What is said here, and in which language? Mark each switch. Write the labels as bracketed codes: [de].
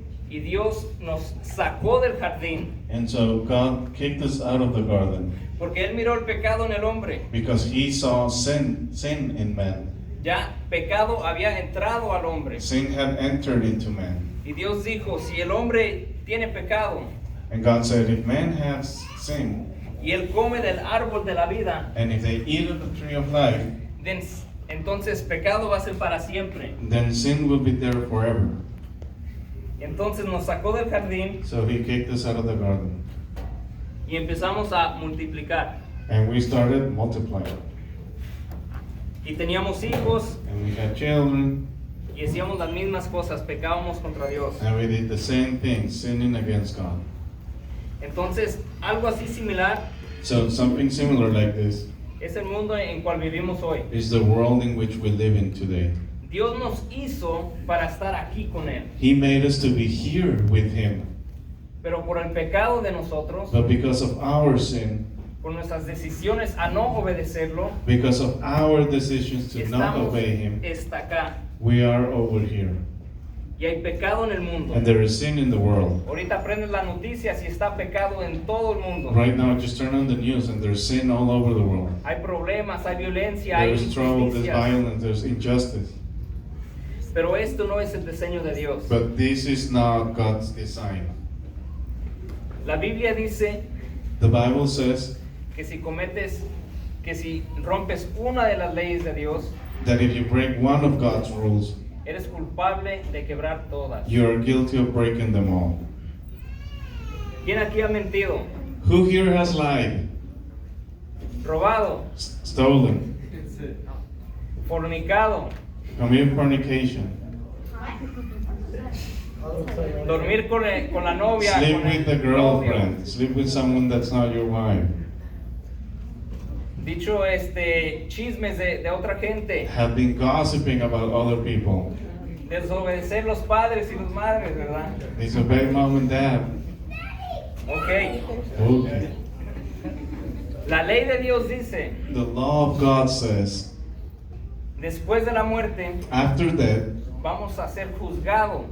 [es] y Dios nos sacó del jardín [en] And so God kicked us out of the garden [es] porque Él miró el pecado en el hombre. [en] because he saw sin in man. [es] Ya pecado había entrado al hombre. [en] Sin had entered into man. [es] Y Dios dijo, si el hombre tiene pecado [en] And God said, if man has sin, [es] y él come del árbol de la vida, [en] and if they eat of the tree of life, [es] entonces pecado va a ser para siempre. [en] then sin will be there forever. [es] Entonces nos sacó del jardín [en] So he kicked us out of the garden. [es] y empezamos a multiplicar. [en] And we started multiplying. [es] Y teníamos hijos [en] And we had children, [es] y hacíamos las mismas cosas, pecábamos contra Dios. [en] and we did the same thing, sinning against God. [es] Entonces, algo así similar [en] So something similar like this [es] es el mundo en cual vivimos hoy. [en] is the world in which we live in today. [es] Dios nos hizo para estar aquí con Él, [en] He made us to be here with him. [es] pero por el pecado de nosotros, [en] But because of our sin, [es] por nuestras decisiones a no obedecerlo, [en] because of our decisions to not [es] estamos [en] obey him, [es] hasta acá. [en] we are over here. [es] Y hay pecado en el mundo. [en] And there is sin in the world. [es] Ahorita prendes las noticias y está pecado en todo el mundo. [en] Right now, just turn on the news and there's sin all over the world. [es] Hay problemas, hay violencia, hay [en] There's trouble, there's [es] injusticias. [en] violence, there's injustice. [es] Pero esto no es el diseño de Dios. [en] But this is not God's design. [es] La Biblia dice [en] The Bible says [es] que que si rompes una de las leyes de Dios, [en] that if you break one of God's rules, [es] eres culpable de quebrar todas. [en] you are guilty of breaking them all. [es] ¿Quién aquí ha mentido? [en] Who here has lied, [es] Robado, [en] stolen, [es] fornicado, [en] committed fornication, [es] dormir con la novia, [en] sleep [es] con el [en] with the [es] novio. [en] girlfriend, sleep with someone that's not your wife, [es] Dicho chismes de otra gente, [en] have been gossiping about other people, [es] desobedecer los padres y las madres, ¿verdad? [en] disobey mom and dad. Ok. Okay. [es] La ley de Dios dice, [en] The law of God says, [es] después de la muerte [en] after death, [es] vamos a ser juzgados.